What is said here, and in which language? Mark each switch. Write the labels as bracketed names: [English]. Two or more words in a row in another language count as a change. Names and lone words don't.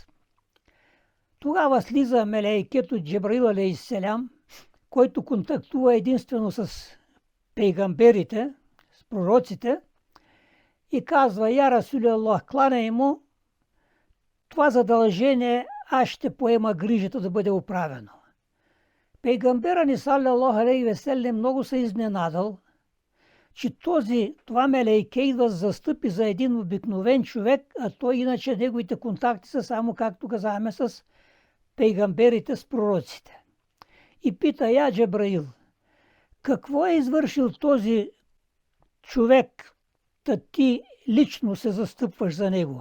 [Bulgarian] Тогава слиза мелейкето Джибраил алейхиссалям, който контактува единствено с пейгамберите, с пророците, и казва: [Arabic] يا رسول الله, [Bulgarian] кланяй му, това задължение аз ще поема грижата да бъде оправено. Пейгамбера ни [Arabic] صلى الله عليه وسلم [Bulgarian] много се изненадал, че това мелейке идва да застъпи за един обикновен човек, а той иначе неговите контакти са само, както казахме, с пейгамберите, с пророците. И пита: Я Джибраил, какво е извършил този човек, та ти лично се застъпваш за него?